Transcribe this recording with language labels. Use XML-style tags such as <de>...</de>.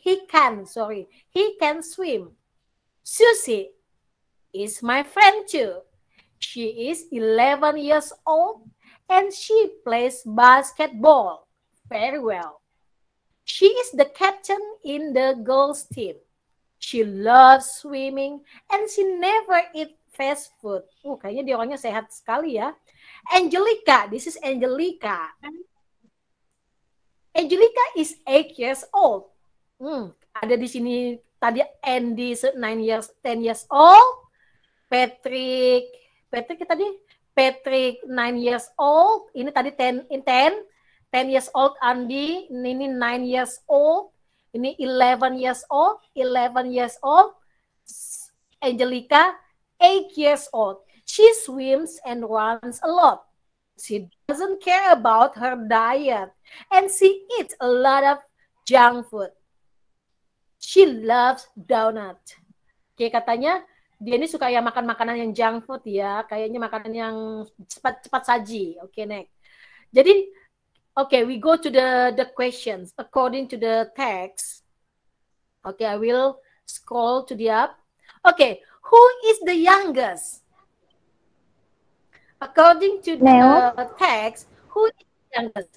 <en>He can swim. Susie is my friend too. She is 11 years old and she plays basketball very well. She is the captain in the girls team. She loves swimming and she never eat fast food.</en> <id>Kayaknya dia orangnya sehat sekali ya.</id> <en>Angelica, this is Angelica. Angelica is 8 years old.</en> <id>Ada di sini tadi</id> <en>Andy 10 years old. Patrick</en> <id>tadi</id> <en>Patrick 9 years old.</en> <id>Ini tadi</id> <en>10 years old Andy. Ini 9 years old. Ini 11 years old. 11 years old. Angelica 8 years old. She swims and runs a lot. She doesn't care about her diet and she eats a lot of junk food. She loves donut.</en> <id>Oke, katanya dia ini suka ya makan makanan yang junk food ya, kayaknya makanan yang cepat saji.</id> <en>Oke, next.</en> <id>Jadi,</id> <en>we go to the questions according to the text. Okay, I will scroll to the up. Okay, who is the youngest? According to the text, who is the youngest?</en>